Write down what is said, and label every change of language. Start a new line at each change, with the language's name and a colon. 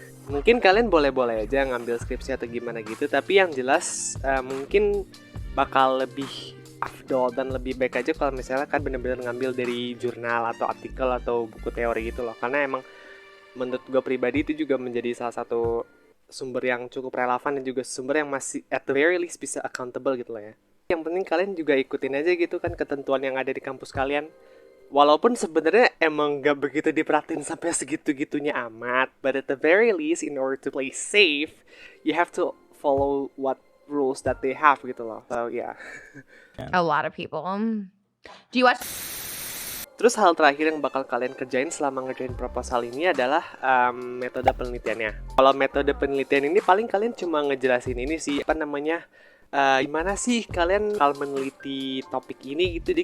Indonesian: Mungkin kalian boleh-boleh aja ngambil skripsi atau gimana gitu, tapi yang jelas mungkin bakal lebih afdol dan lebih baik aja kalau misalnya kan bener-bener ngambil dari jurnal atau artikel atau buku teori gitu loh. Karena emang menurut gue pribadi itu juga menjadi salah satu sumber yang cukup relevan dan juga sumber yang masih
English: at the very least
Indonesian: bisa accountable gitu loh ya. Yang penting kalian juga ikutin aja gitu kan ketentuan yang ada di kampus kalian. Walaupun sebenarnya emang gak begitu diperhatiin sampai segitu-gitunya amat,
English: but at the very least, in order to play safe, you have to follow what rules that they have
Indonesian: gitu loh.
English: So yeah. A lot of people. Do you watch?
Indonesian: Terus hal terakhir yang bakal kalian kerjain selama ngerjain proposal ini adalah metode penelitiannya. Kalau metode penelitian ini paling kalian cuma ngejelasin ini sih, apa namanya, gimana sih kalian kalau meneliti topik ini gitu.